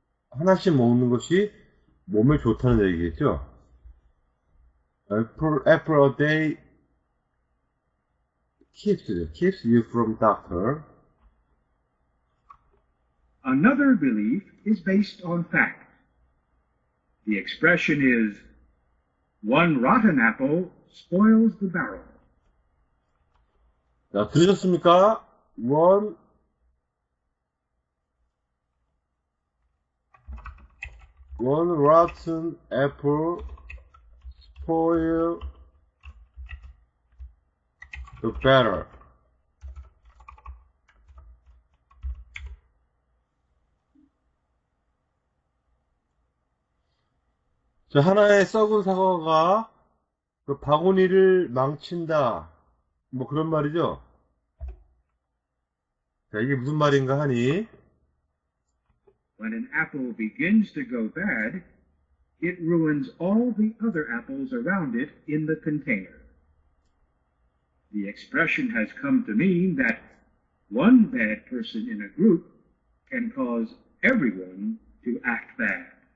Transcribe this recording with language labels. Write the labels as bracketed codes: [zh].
[ko] 하나씩 먹는 것이 몸에 좋다는 얘기겠죠. [en] Apple a day keeps you from doctor. Another belief is based on fact. The expression is, one rotten apple spoils the barrel. [ko] 자, 들으셨습니까? [en] One rotten apple spoil the barrel. [ko] 자, 하나의 썩은 사과가 그 바구니를 망친다. 뭐 그런 말이죠. 자, 이게 무슨 말인가 하니, [en] When an apple begins to go bad, it ruins all the other apples around it in the container. The expression has come to mean that one bad person in a group can cause everyone to act bad.